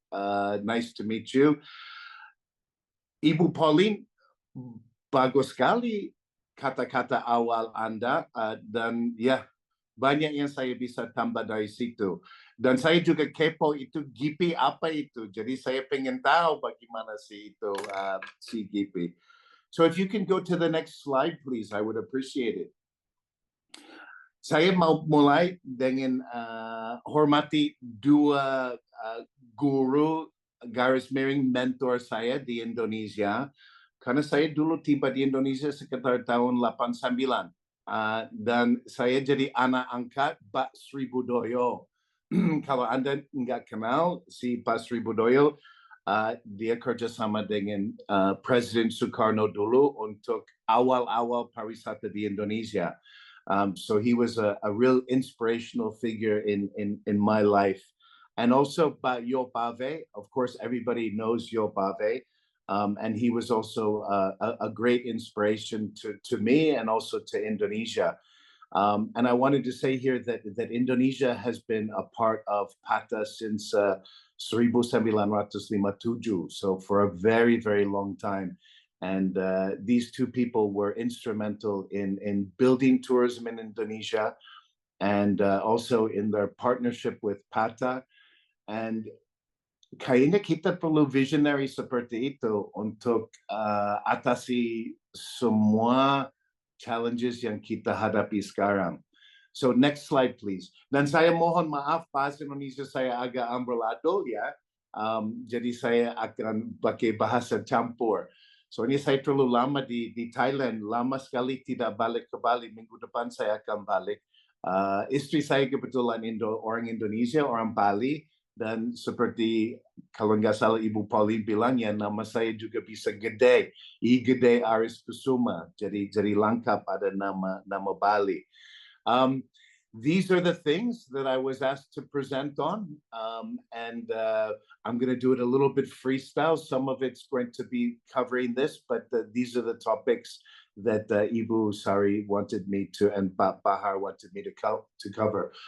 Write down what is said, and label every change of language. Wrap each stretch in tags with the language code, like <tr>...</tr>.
<en>Nice to meet you.</en> <id>Ibu Pauline, bagus sekali kata-kata awal Anda dan ya banyak yang saya bisa tambah dari situ. Dan saya juga kepo itu GP apa itu. Jadi saya pengen tahu bagaimana sih itu si GP.</id> <en>So if you can go to the next slide, please, I would appreciate it.</en> <id>Saya mau mulai dengan hormati dua guru garis miring mentor saya di Indonesia. Karena saya dulu tiba di Indonesia sekitar tahun 89. Dan saya jadi anak angkat Pak Sri Budoyo. Kalau Anda nggak kenal si Pak Sri Budoyo, dia kerjasama dengan Presiden Soekarno dulu untuk awal-awal pariwisata di Indonesia.</id> <en>So he was a real inspirational figure in my life. And also Yo Bave, of course, everybody knows Yo Bave. And he was also a great inspiration to me and also to Indonesia. And I wanted to say here that Indonesia has been a part of PATA since 1957, so for a very, very long time. And these two people were instrumental in building tourism in Indonesia and also in their partnership with PATA. And</en> <id>kayaknya kita perlu visionary seperti itu untuk atasi semua challenges yang kita hadapi sekarang.</id> <en>So next slide, please.</en> <id>Dan saya mohon maaf, bahasa Indonesia saya agak amburadul ya. Jadi saya akan pakai bahasa campur. Soalnya saya terlalu lama di Thailand, lama sekali tidak balik ke Bali. Minggu depan saya akan balik. Istri saya kebetulan orang Indonesia, orang Bali. Dan seperti kalau nggak salah Ibu Pauline bilang ya, nama saya juga bisa Gede, I Gede Aris Kusuma, jadi lengkap ada nama Bali.</id> <en>These are the things that I was asked to present on, and I'm going to do it a little bit freestyle. Some of it's going to be covering this, but these are the topics that Ibu Sari wanted me to, and Bahar wanted me to cover.</en>